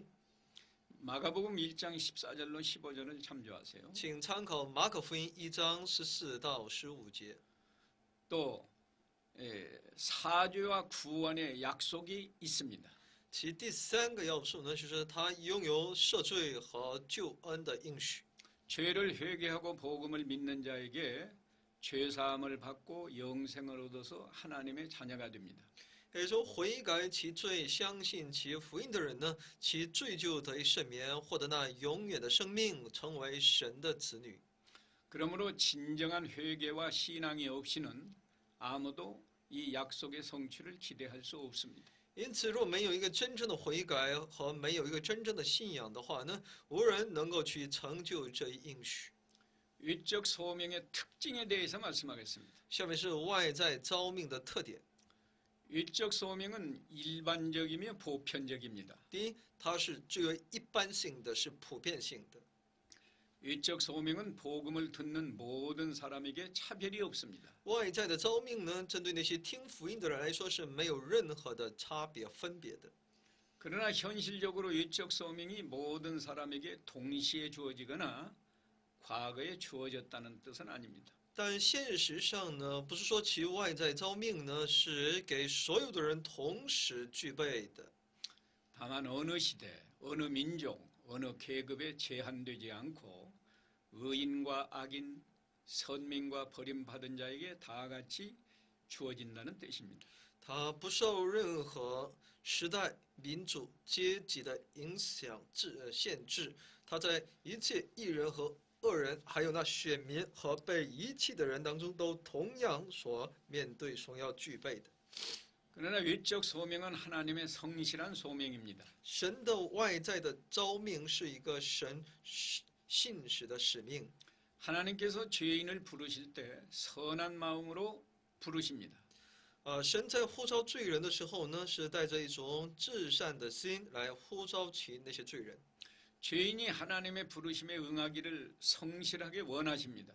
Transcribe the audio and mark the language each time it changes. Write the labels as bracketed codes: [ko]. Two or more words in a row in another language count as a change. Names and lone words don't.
[ko] 마가복음 1장 14절로 15절을 참조하세요. [zh] 请参考马可福音1章14到15节。 [ko] 또 사죄와 구원의 약속이 있습니다. [zh] 其第三个要素呢，就是他拥有赦罪和救恩的应许。 [ko] 죄를 회개하고 복음을 믿는 자에게 죄 사함을 받고 영생을 얻어서 하나님의 자녀가 됩니다. [zh] 也就是说，悔改其罪、相信其福音的人呢，其罪就得以赦免，获得那永远的生命，成为神的子女。 [ko] 그러므로 진정한 회개와 신앙이 없이는 아무도 이 약속의 성취를 기대할 수 없습니다. [zh] 因此，若没有一个真正的悔改和没有一个真正的信仰的话呢，无人能够去成就这一应许。 [ko] 외적 소명의 특징에 대해서 말씀하겠습니다. [zh] 下面是外在召命的特点。 [ko] 외적 소명은 일반적이며 보편적입니다. [zh] 第一，它是具有一般性的，是普遍性的。 [ko] 외적 소명은 복음을 듣는 모든 사람에게 차별이 없습니다. [zh] 外在的召命呢，针对那些听福音的人来说是没有任何的差别分别的。 [ko] 그러나 현실적으로 외적 소명이 모든 사람에게 동시에 주어지거나 과거에 주어졌다는 뜻은 아닙니다. [zh] 但现实上呢，不是说其外在召命呢是给所有的人同时具备的。 [ko] 다만 어느 시대, 어느 민족, 어느 계급에 제한되지 않고 의인과 악인, 선민과 버림받은 자에게 다 같이 주어진다는 뜻입니다. [zh] 它不受任何时代、民族、阶级的影响限制，它在一切义人和恶人，还有那选民和被遗弃的人当中，都同样所面对、所要具备的。 [ko] 그러나 외적 소명은 하나님의 성실한 소명입니다. [zh] 神的外在的召命是一个神信实的使命。 [ko] 하나님께서 죄인을 부르실 때 선한 마음으로 부르십니다. [zh] 神在呼召罪人的时候呢，是带着一种至善的心来呼召起那些罪人。 [ko] 죄인이 하나님의 부르심에 응하기를 성실하게 원하십니다.